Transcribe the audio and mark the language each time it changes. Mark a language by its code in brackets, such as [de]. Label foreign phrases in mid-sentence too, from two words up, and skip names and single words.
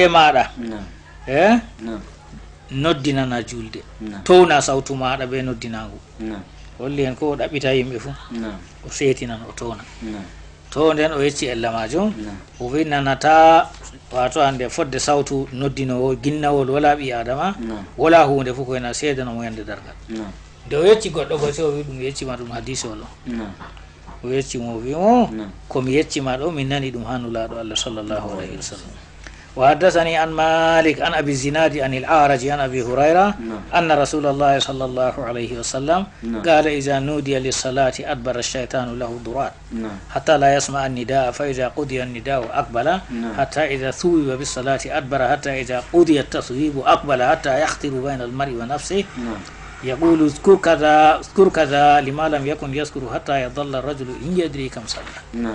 [ff] maɗa e noddinana julde towna sawtu maɗa be noddinagu holli hen ko o ɗaɓɓita yimɓe fuu o seetinan o towna to nden o yecci ella majum o wi nanata wato hande fodde sawtu noddinowo ginnawol wala ɓi adama wala hunde fof koyena seedana mo yande dargal nde o yecci goɗɗo go se o wi ɗum yeccima ɗum hadisol o yeccimo o wimo komi yeccima ɗo min nani ɗum ha nulaɗo Allah [ar] صلى الله عليه وسلم. وحدثني عن مالك عن أبي الزناد عن الأعرج عن أبي هريرة أن رسول الله صلى الله عليه وسلم قال إذا نودي للصلاة أدبر الشيطان له ضرات حتى لا يسمع النداء فإذا قضي النداء أقبل حتى إذا ثوب بالصلاة أدبر حتى إذا قضي التصويب أقبل حتى يخطر بين المرء ونفسه يقول اذكر كذا لما لم يكن يذكر حتى يضل الرجل إن يدري كم صلى.